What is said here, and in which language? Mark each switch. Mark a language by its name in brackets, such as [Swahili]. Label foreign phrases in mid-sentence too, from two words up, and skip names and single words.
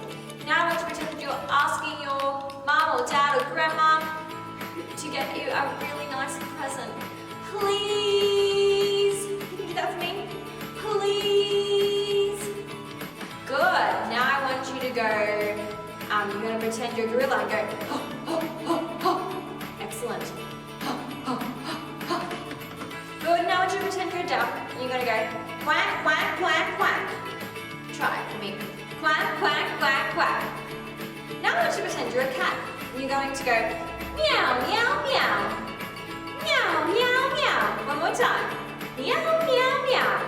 [English] Now I want you to pretend you're asking your mom or dad or grandma to get you a really nice present. Please. Can you do that for me? Please. Good. Now I want you to go, you're going to pretend you're a gorilla and go, ho, ho, ho, ho. Excellent. Ho, ho, ho, ho. Good. Now I want you to pretend you're a duck and you're going to go, quack, quack, quack, quack. Try it for me. Quack, quack, quack, quack. Now I want you to pretend you're a cat and you're going to go, meow, meow, meow. Meow, meow, meow. One more time. Meow, meow, meow.